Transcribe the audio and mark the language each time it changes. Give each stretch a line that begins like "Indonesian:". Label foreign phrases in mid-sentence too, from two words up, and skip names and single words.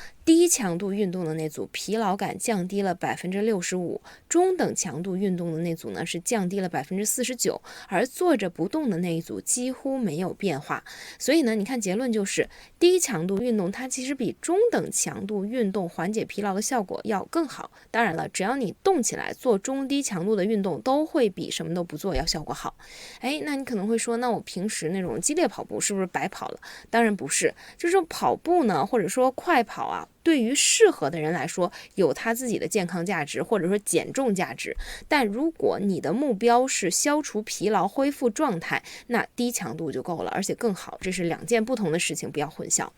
Chinese: 低強度運動的那組疲勞感降低了65%，中等強度運動的那組呢是降低了49%，而坐着不動的那一組幾乎沒有變化。所以呢，你看結論就是低強度運動它其實比中等強度運動緩解疲勞的效果要更好。當然了，只要你動起來，做中低強度的運動都會比什麼都不做要效果好。那你可能会說，那我平时那種激烈跑步是不是白跑了？当然不是，就是跑步呢，或者說快跑啊， 對於適合的人來說有他自己的健康價值或者說減重價值，但如果你的目標是消除疲勞恢復狀態，那低强度就夠了，而且更好，这是两件不同的事情，不要混淆。